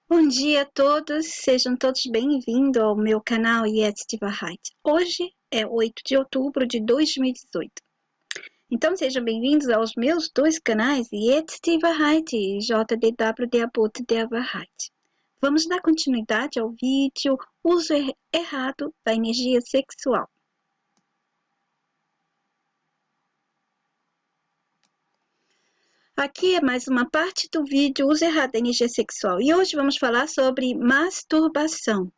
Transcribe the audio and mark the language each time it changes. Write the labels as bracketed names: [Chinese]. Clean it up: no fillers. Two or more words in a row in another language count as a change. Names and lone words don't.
[Portuguese] dia a todos, sejam todos bem-vindos ao meu canal Jetzt die Wahrheit. Hoje é 8 de outubro de 2018. Então sejam bem-vindos aos meus dois canais Jetzt die Wahrheit e JDW der Bote der Wahrheit. Vamos dar continuidade ao vídeo Uso errado da energia sexual. Aqui é mais uma parte do vídeo Uso errado da energia sexual e hoje vamos falar sobre masturbação.